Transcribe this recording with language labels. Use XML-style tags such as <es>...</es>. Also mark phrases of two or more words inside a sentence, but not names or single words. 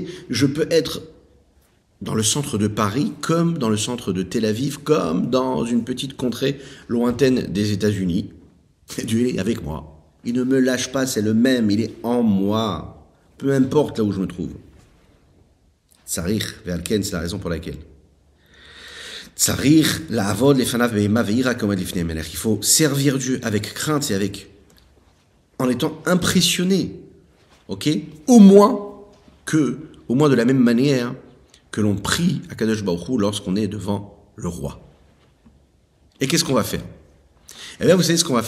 <fr>Je peux être dans le centre de Paris, comme dans le centre de Tel Aviv, comme dans une petite contrée lointaine des États-Unis. Dieu est avec moi. Il ne me lâche pas, c'est le même, il est en moi. Peu importe là où je me trouve.</fr> <he>צריך, ועל כן,</he> <fr>c'est la raison pour laquelle.</fr> <he>צריך לעבוד לפניו באימה ויראה כעומד לפני מלך.</he> <fr>Il faut servir Dieu avec crainte et en étant impressionné. Ok? Au moins de la même manière que l'on prie à Kadosh Baruch Hu lorsqu'on est devant le roi. Et qu'est-ce qu'on va faire? Eh bien, vous savez ce qu'on va faire?</fr>